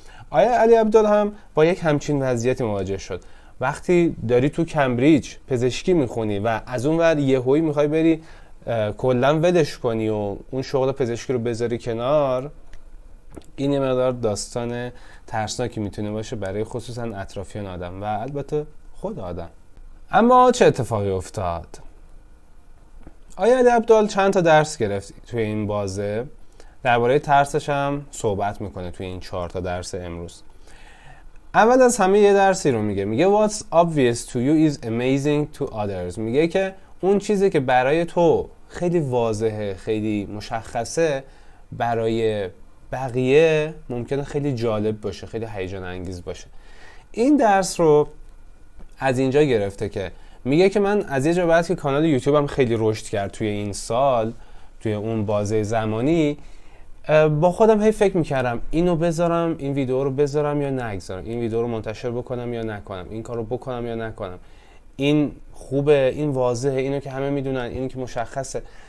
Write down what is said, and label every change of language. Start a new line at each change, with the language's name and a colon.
Persian: آیا علی عبدال هم با یک همچین وضعیتی مواجه شد. وقتی داری تو کمبریج پزشکی میخونی و از اون ور یهویی میخوای بری کلا ولش کنی و اون شغل پزشکی رو بذاری کنار، این یه مقدار داستان ترسناکی میتونه باشه برای خصوصا اطرافیان آدم و البته خود آدم. اما چه اتفاقی افتاد؟ آیا علی عبدال چند تا درس گرفت توی این بازه، درباره ترسش هم صحبت میکنه توی این 4 تا درس امروز. اول از همه یه درسی رو میگه
English: What's obvious to you is amazing to others.
Persian: میگه که اون چیزی که برای تو خیلی واضحه، خیلی مشخصه، برای بقیه ممکنه خیلی جالب باشه، خیلی هیجان انگیز باشه. این درس رو از اینجا گرفته که میگه که من از یه جا بعد که کانال یوتیوبم خیلی رشد کرد توی این سال، توی اون بازه زمانی، با خودم هی فکر میکردم اینو بذارم، این ویدیو رو بذارم یا نگذارم، این ویدیو رو منتشر بکنم یا نکنم، این کارو بکنم یا نکنم، این خوبه، این واضحه، اینو که همه میدونن، اینو که مشخصه.